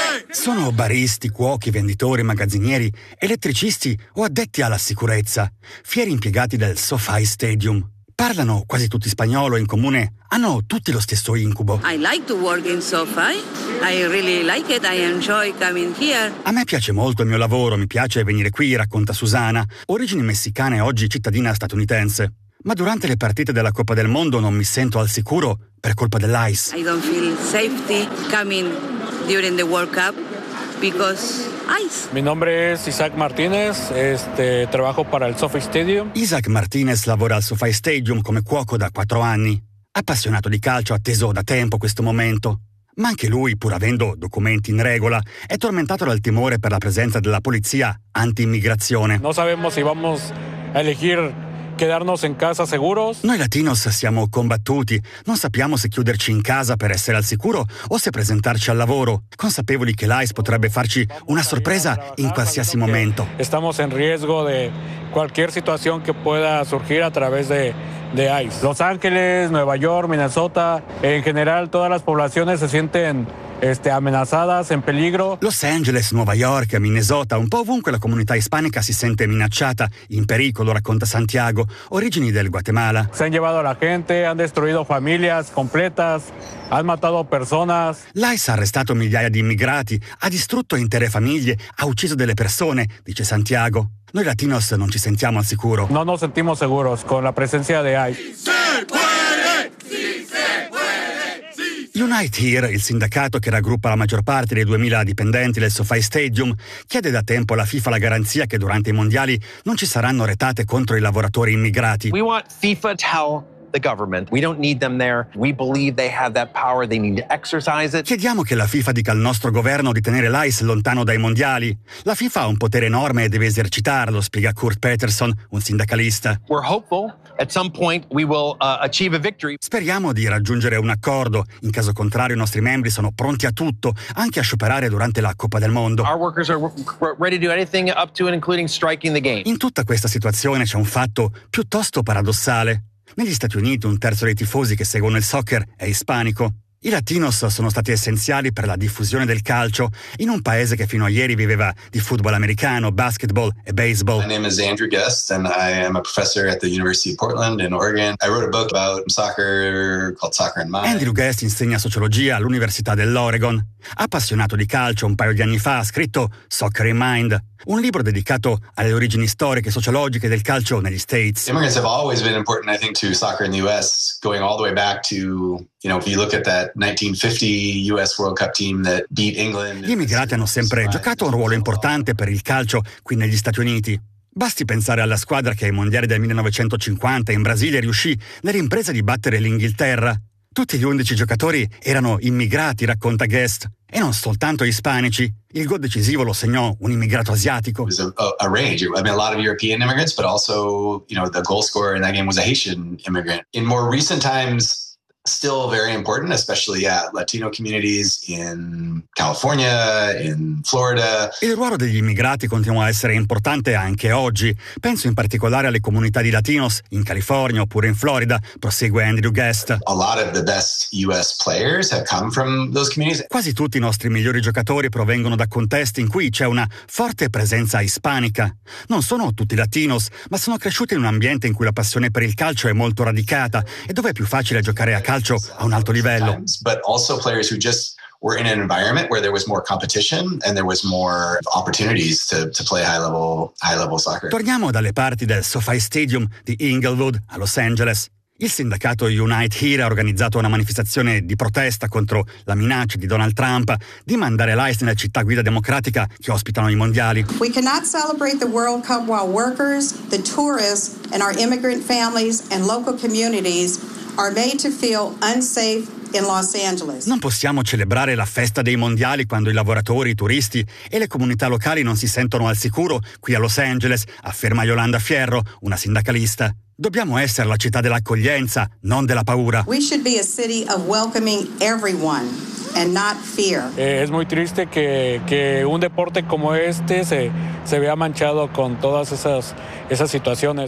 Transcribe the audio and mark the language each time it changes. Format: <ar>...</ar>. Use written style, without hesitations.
<it>Sono baristi, cuochi, venditori, magazzinieri, elettricisti o addetti alla sicurezza, fieri impiegati del SoFi Stadium. Parlano quasi tutti spagnolo e in comune hanno tutti lo stesso incubo.</it> <en>I like to work in SoFi. I really like it. I enjoy coming here.</en> <it>A me piace molto il mio lavoro, mi piace venire qui, racconta Susana, origini messicane e oggi cittadina statunitense. Ma durante le partite della Coppa del Mondo non mi sento al sicuro per colpa dell'ICE.</it> <en>I don't feel safety coming during the World Cup because ICE.</en> <es>Mi nombre es Isaac Martínez, trabajo para el SoFi Stadium.</es> <it>Isaac Martínez lavora al SoFi Stadium come cuoco da 4 anni. Appassionato di calcio, atteso da tempo questo momento. Ma anche lui, pur avendo documenti in regola, è tormentato dal timore per la presenza della polizia anti-immigrazione.</it> <es>No sabemos si vamos a elegir quedarnos en casa seguros.</es> <it>Noi latinos siamo combattuti, non sappiamo se chiuderci in casa per essere al sicuro o se presentarci al lavoro, consapevoli che l'ICE potrebbe farci una sorpresa in qualsiasi momento.</it> <es>Estamos en riesgo de cualquier situación que pueda surgir a través de ICE. Los Ángeles, Nueva York, Minnesota, en general todas las poblaciones se sienten amenazadas, en peligro.</es> <it>Los Angeles, Nueva York, Minnesota, un po' ovunque la comunità ispanica si sente minacciata, in pericolo, racconta Santiago, origini del Guatemala.</it> <es>Se han llevado a la gente, han destruido familias completas, han matado personas.</es> <it>L'ICE ha arrestato migliaia di immigrati, ha distrutto intere famiglie, ha ucciso delle persone, dice Santiago. Noi latinos non ci sentiamo al sicuro.</it> <es>No nos sentimos seguros con la presencia de ICE.</es> <it>Unite Here, il sindacato che raggruppa la maggior parte dei 2.000 dipendenti del SoFi Stadium, chiede da tempo alla FIFA la garanzia che durante i mondiali non ci saranno retate contro i lavoratori immigrati.</it> <en>We want FIFA to tell the government. We don't need them there. We believe they have that power. They need to exercise it.</en> <it>Chiediamo che la FIFA dica al nostro governo di tenere l'ICE lontano dai mondiali. La FIFA ha un potere enorme e deve esercitarlo, spiega Kurt Peterson, un sindacalista.</it> <en>We're hopeful at some point we will achieve a victory.</en> <it>Speriamo di raggiungere un accordo. In caso contrario, i nostri membri sono pronti a tutto, anche a scioperare durante la Coppa del Mondo.</it> <en>Our workers are ready to do anything up to and including striking the game.</en> <it>In tutta questa situazione c'è un fatto piuttosto paradossale. Negli Stati Uniti un terzo dei tifosi che seguono il soccer è ispanico. I latinos sono stati essenziali per la diffusione del calcio in un paese che fino a ieri viveva di football americano, basketball e baseball.</it> <en>My name is Andrew Guest and I am a professor at the University of Portland in Oregon. I wrote a book about soccer called Soccer and Mine.</en> <it>Andrew Guest insegna sociologia all'Università dell'Oregon. Appassionato di calcio, un paio di anni fa ha scritto Soccer in Mind, un libro dedicato alle origini storiche e sociologiche del calcio negli States.</it> <en>Immigrants have always been important, I think, to soccer in the US, going all the way back to, you know, if you look at that 1950 US World Cup team that beat England.</en> <it>Gli immigrati hanno sempre giocato un ruolo importante per il calcio qui negli Stati Uniti. Basti pensare alla squadra che ai mondiali del 1950 in Brasile riuscì nell'impresa di battere l'Inghilterra. Tutti gli 11 giocatori erano immigrati, racconta Guest, e non soltanto ispanici. Il gol decisivo lo segnò un immigrato asiatico.</it> <en>It was a range. I mean, a lot of European immigrants, but also, you know, the goal scorer in that game was a Haitian immigrant. In more recent times, still very important, especially Latino communities in California, in Florida.</en> <it>Il ruolo degli immigrati continua a essere importante anche oggi. Penso in particolare alle comunità di Latinos in California oppure in Florida, prosegue Andrew Guest.</it> <en>A lot of the best US players have come from those communities.</en> <it>Quasi tutti i nostri migliori giocatori provengono da contesti in cui c'è una forte presenza ispanica. Non sono tutti Latinos, ma sono cresciuti in un ambiente in cui la passione per il calcio è molto radicata e dove è più facile giocare a calcio a un alto livello.</it> <en>But also players who just were in an environment where there was more competition and there was more opportunities to play high level soccer.</en> <it>Torniamo dalle parti del SoFi Stadium di Inglewood a Los Angeles. Il sindacato Unite Here ha organizzato una manifestazione di protesta contro la minaccia di Donald Trump di mandare l'ICE nella città guida democratica che ospitano i mondiali.</it> <en>We cannot celebrate the World Cup while workers, the tourists and our immigrant families and local communities are made to feel unsafe in Los Angeles.</en> <it>Non possiamo celebrare la festa dei mondiali quando i lavoratori, i turisti e le comunità locali non si sentono al sicuro qui a Los Angeles, afferma Yolanda Fierro, una sindacalista. Dobbiamo essere la città dell'accoglienza, non della paura.</it> <en>We should be a city of welcoming everyone and not fear.</en> <es>Es muy triste que un deporte como este se vea manchado con todas esas situaciones.</es>